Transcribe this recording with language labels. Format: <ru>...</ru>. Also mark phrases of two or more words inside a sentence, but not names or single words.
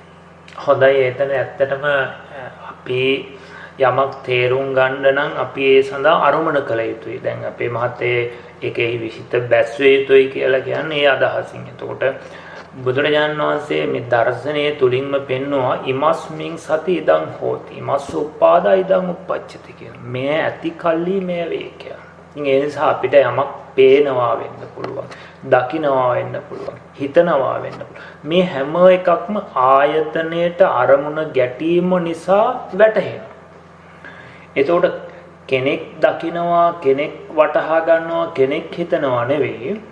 <si>හොඳයි. එතන ඇත්තටම අපි යමක් තේරුම් ගන්න නම් අපි ඒ සඳහා අරමුණ කළ යුතුයි. දැන් අපේ මහත්තයේ ඒකෙහි විසිත බැස්විය යුතුයි කියලා කියන්නේ ඒ අදහසින්. එතකොට බුදුරජාණන් වහන්සේ මේ දර්ශනයේ තුලින්ම පෙන්වුවා</si> <pi>ඉමස්මින් සති ඉදං හෝති ඉමස්ස උපාදා ඉදං උප්පච්චති</pi> <si>කියලා. මේ ඇති කල්ලි මේ වේ කියලා. ඉතින් ඒ නිසා අපිට යමක් පේනවා වෙන්න පුළුවන්. දකින්නවා වෙන්න පුළුවන්. හිතනවා වෙන්න පුළුවන්. මේ හැම එකක්ම ආයතනයේට අරමුණ ගැටීම නිසා වැටහෙනවා. එතකොට කෙනෙක් දකින්නවා, කෙනෙක් වටහා ගන්නවා, කෙනෙක් හිතනවා නෙවෙයි.</si>